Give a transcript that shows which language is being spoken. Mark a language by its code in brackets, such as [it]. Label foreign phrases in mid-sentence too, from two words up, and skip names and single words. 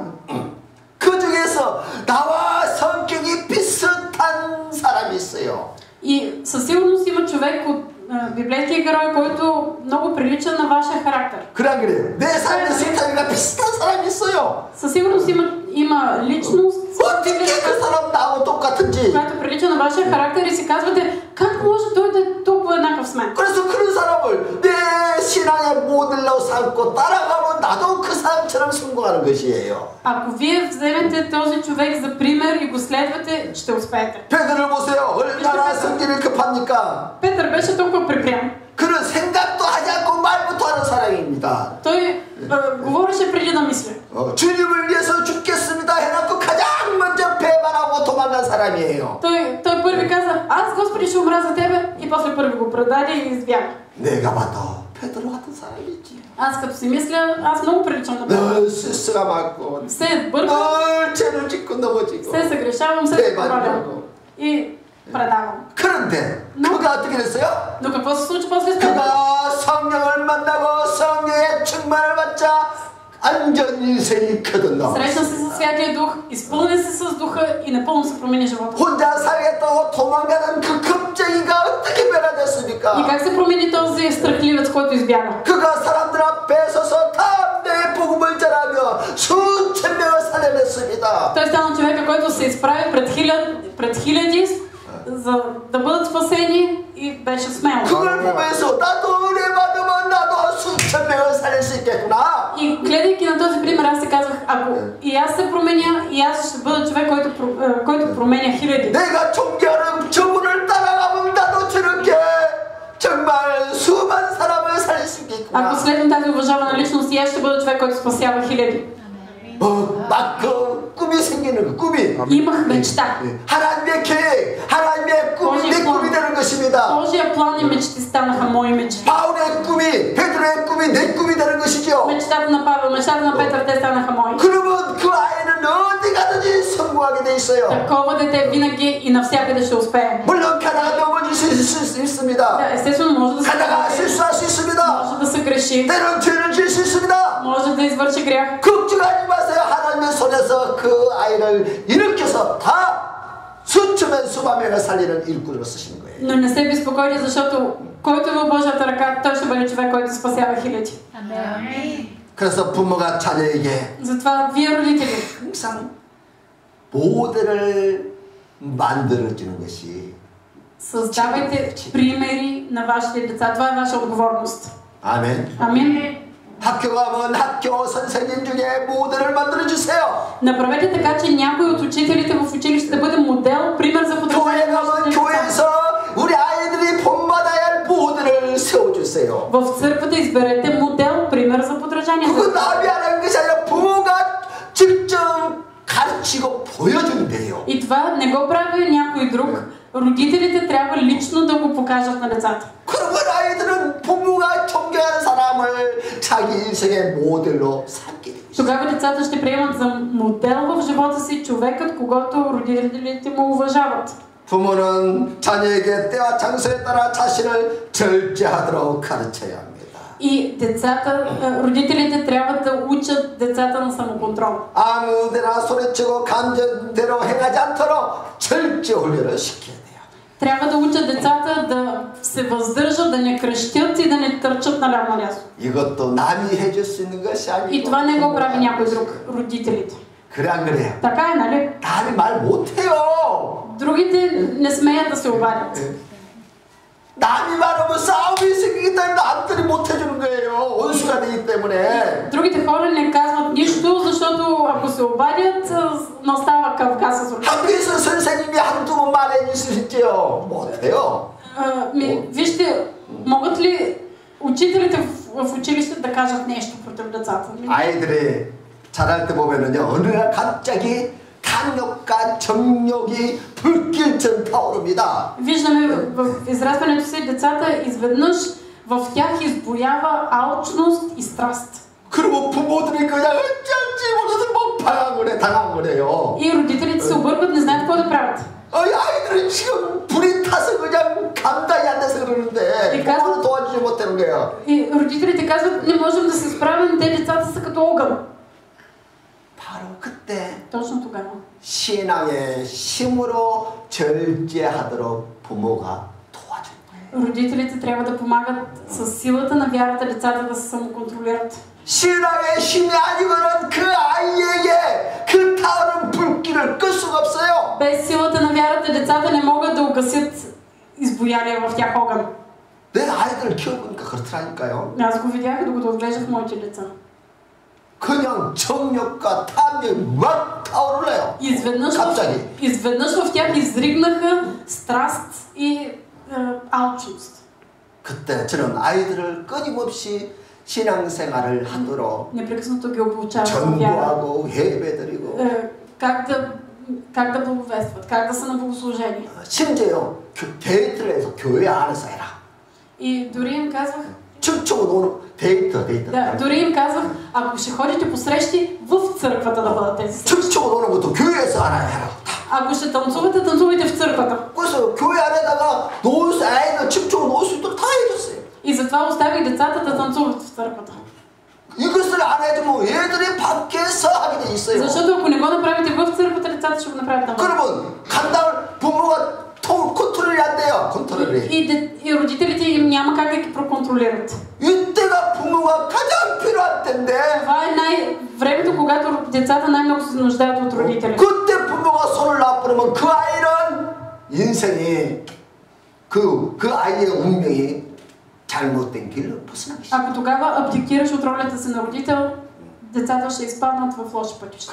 [ko] 그 중에서 나와 성격이 비슷한 사람이 있어요. [bg] И със сигурност има човек от библейския герой, който много прилича на вашия характер. [ko] 그래 그래요. 내 삶의 스타일과 비슷한 사람이 있어요. [bg] Със сигурност има личност, [ko] 어떻게 그 사람 나하고 똑같은지. [bg] която прилича на вашия характер и си казвате, как може той да е толкова еднакъв с мен? [ko] 그래서 그런 사람을 내 신앙의 모델로 삼고 따라가면 나도 그 사람처럼 성공하는 것이에요. [bg] Ако вие вземете този човек за пример и го следвате, ще успеете. [ko] 베드로를 보세요. 얼마나 성질이 급합니까? [bg] Петър беше толкова припрям. [ko] 그는 생각도 하지 않고 말부터 하는 사람입니다. 말입니다. [bg] Той говореше преди да мисля. [ko] 주님을 위해서 죽겠습니다 해놓고 가장 먼저 배반하고 도망간 사람이에요. [bg] Той първи каза, аз Господи ще умра за тебе, и после първи го предаде и избяга. [ko] 내가 봐도 베드로 같은 사람이지. [bg] Аз като си мисля, аз много приличам на Петър. [ko] 늘 실수가 많고 [bg] Все бъркам, [ko] 늘 죄를 짓고 넘어지고 [bg] все съгрешавам, все се провалям. [ko] 배반하고. [bg] И предавам. [ko] 그런데 그가 어떻게 됐어요? [bg] Но какво се случи после с Петър? [ko] 그가 성령을 만나고 성령의 충만을 받자 안전 인생이 거듭나. [bg] Срещна се със Святия Дух, изпълни се с Духа и напълно се промени живота. [ko] 혼자 살겠다고 도망가는 그 겁쟁이가 어떻게 변화됐습니까? [bg] И как се промени този страхливец, който избяга? [ko] 그가 사람들 앞에 서서 담대히 복음을 전하며 수천 명을 살려냈습니다. [bg] Той стана човека, който се изправи пред хиляди, за да бъдат спасени и беше смел. [ko] 그걸 보면서 나도 은혜 받으면 나도 수천 명을 살릴 수 있겠구나. [bg] И гледайки на този пример, аз се казвах, ако и аз се променя, и аз ще бъда човек, който променя хиляди. [ko] 내가 존경하는 저분을 따라가면 나도 저렇게 정말 수많은 사람을 살릴 수 있겠구나. [bg] Ако следвам тази уважавана личност, и аз ще бъда човек, който спасява хиляди. [ko] 막 그 꿈이 생기는 거, 꿈이. [bg] Имах мечта. [ko] 하나님의 계획, 하나님의 꿈이 내 꿈이 되는 것입니다. [bg] Божия план и мечти станаха мои мечти. [ko] 바울의 꿈이, 베드로의 꿈이 내 꿈이 되는 것이죠. [bg] Мечтата на Павел, мечтата на Петър, те станаха мои. [ko] 그러면 그 아이는 어디 가든지 성공하게 돼 있어요. [bg] Такова дете винаги и навсякъде ще успее. [ko] 물론 가다가 넘어질 수 있습니다. [bg] Естествено, може да се [ko] 가다가 실수할 수 있습니다. [bg] може да се греши, [ko] 때론 죄를 지을 수 있습니다. [bg] може да извърши грях. [ko] 걱정하지 마세요. 하나님의 손에서 그 아이를 일으켜서 다 수천명 수만 명을 살리는 일꾼으로 쓰시는 거예요. [bg] Но не се безпокойте, защото който е в Божията ръка, той ще бъде човек, който спасява хиляди. [ko] 그래서 부모가 자녀에게 [bg] Затова вие, родители, [ko] 항상 모델을 만들어주는 것이 [bg] създавайте примери на вашите деца. Това е ваша отговорност. [ko] 아멘. [bg] Амин. [ko] 학교 가면 학교 선생님 중에 모델을 만들어주세요. [bg] Направете така, че някой от учителите в училище да бъде модел, пример за [ko] 교회 [bg] подражание на [ko] 가면 [bg] вашите деца. [ko] 교회에서 우리 아이들이 본받아야 할 모델을 세워주세요. [bg] В църквата изберете модел, пример за подражание. [ko] 그건 남이 하는 것이 아니라 부모가 직접 가르치고 보여준대요. [bg] И това не го прави някой друг. Родителите трябва лично да го покажат на децата. [ko] 그러면 아이들은 부모가 존경하는 사람을 자기 인생의 모델로 삼게 됩니다. [bg] Тогава децата ще приемат за модел в живота си човекът, когато родителите му уважават. [ko] 부모는 자녀에게 때와 장소에 따라 자신을 절제하도록 가르쳐야 합니다. [bg] И децата, родителите трябва да учат децата на самоконтрол. [ko] 아무데나 소리치고 감정대로 행하지 않도록 절제 훈련을 시켜야 돼요. [bg] Трябва да учат децата да се въздържат, да не крещят и да не търчат наляво надясно. [ko] 이것도 남이 해줄 수 있는 것이 아니고. [bg] И това не го прави някой друг, родителите. [ko] 그래 안 그래요? [bg] Така е, нали? [ko] 남이 말 못해요. [bg] Другите не смеят да се обадят. [ko] 남이 말하면 싸움이 생기기 때문에 남들이 못해주는 거예요. 원수가 되기 때문에. [bg] Другите хора не казват нищо, защото ако се обадят, настава кавка с ръка. [ko] 학교에서 선생님이 한두 번 말해줄 수 있지요? 못해요. [bg] Вижте, могат ли учителите в училище да кажат нещо против децата? [ko] 아이들이 자랄 때 보면은요, 어느 날 갑자기 탐욕과 정욕이 불길처럼 타오릅니다. [bg] Виждаме в израстването си децата изведнъж в тях избуява алчност и страст. [ko] 그리고 부모들이 그냥 어쩐지 몰라서 뭐 당한 거래요. [bg] И родителите се объркват, не знаят какво да правят. [ko] 아이들은 지금 불이 타서 그냥 감당이 안 돼서 그러는데 부모는 도와주지 못하는 거예요. [bg] И родителите казват, не можем да се справим, те децата са като огън. [ko] 바로 그때 [bg] Точно тогава. [ko] 신앙의 힘으로 절제하도록 부모가 도와준 거예요. [bg] Родителите трябва да помагат с силата на вярата децата да се самоконтролират. [ko] 신앙의 힘이 아니고는 그 아이에게 그 타오른 불길을 끌 수가 없어요. [bg] Без силата на вярата децата не могат да угасят избоялия в тях огън. [ko] 내 아이들을 키워보니까 그렇더라니까요. [bg] Аз го видях, докато отглеждах моите деца. [ko] 그냥 정욕과 탐욕이 막 타오르네요. [bg] Изведнъж в тях изригнаха страст и алчност. [ko] 그때 저는 아이들을 끊임없이 신앙생활을 하도록 [bg] непрекъснато ги обучава вяра. [ko] 전도하고 예배드리고 [bg] Как да благовестват, как да са на богослужение. [ko] 심지어 데이트를 해서 교회 안에서 해라. [bg] И дори им казвах, [ko] 춤추고 노는 데이트. [bg] да, дори им казвах, ако ще ходите по срещи, в църквата да бъдат тези срещи. [ko] 춤추고 노는 것도 교회에서 하라 해라. [bg] Ако ще танцувате, танцувайте в църквата. [ko] 그래서 교회 안에다가 아이들 춤추고 놀 수 있도록 다 해줬어요. [bg] И затова оставих децата да танцуват в църквата. [ko] 이것을 안 해주면 얘들이 밖에서 하게 돼 있어요. [bg] Защото ако не го направите в църквата, децата ще го направят навън. [ko] 그러면 간다고 부모가 컨트롤이 안 돼요. 컨트롤이. [bg] И родителите им няма как да ги проконтролират. [ko] 이때가 부모가 가장 필요한 때인데. [bg] Това е времето, когато децата най-много се нуждаят от родители. [ko] 그때 부모가 손을 놔버리면 그 아이는 인생이 그 아이의 운명이 잘못된 길로 벗어나기 시작해요. [bg] Ако тогава абдикираш от ролята си на родител, децата ще изпаднат в лоши пътища.